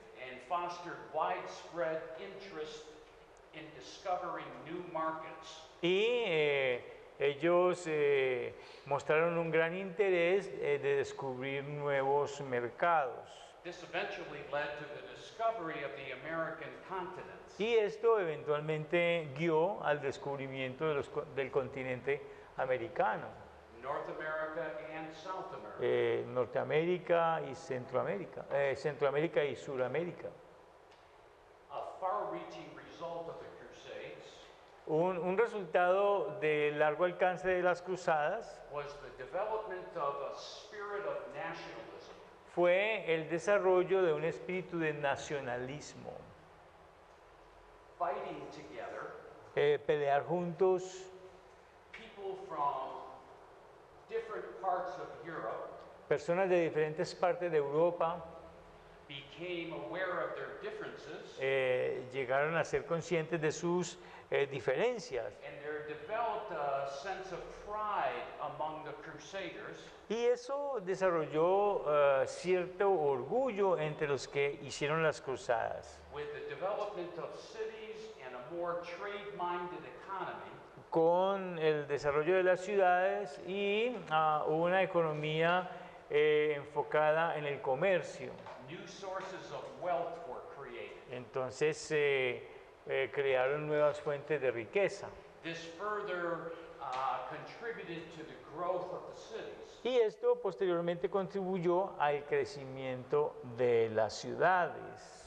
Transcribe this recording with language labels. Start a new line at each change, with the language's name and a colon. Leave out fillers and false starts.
English: and fostered widespread interest in discovering new markets.
Spanish: y ellos mostraron un gran interés de descubrir nuevos mercados.
English: This eventually led to the discovery of the American continents.
Spanish: Y esto eventualmente guió al descubrimiento del continente americano,
English: North America and South America.
Spanish: Norteamérica y Centroamérica, Centroamérica y Suramérica.
English: A far-reaching result of the Crusades
Spanish: Un resultado de largo alcance de las cruzadas
English: was the development of a spirit of nationalism.
Spanish: fue el desarrollo de un espíritu de nacionalismo.
English: Fighting together,
Spanish: Pelear juntos,
English: people from different parts of Europe
Spanish: personas de diferentes partes de Europa
English: became aware of their differences,
Spanish: llegaron a ser conscientes de sus diferencias.
English: and there developed a sense of pride among the Crusaders
Spanish: Y eso desarrolló cierto orgullo entre los que hicieron las cruzadas.
English: with the development of cities and a more trade-minded economy.
Spanish: Con el desarrollo de las ciudades y una economía enfocada en el comercio.
English: New sources of wealth were created.
Spanish: Entonces crearon nuevas fuentes de riqueza.
English: This further contributed to the growth of the cities.
Spanish: Y esto posteriormente contribuyó al crecimiento de las ciudades.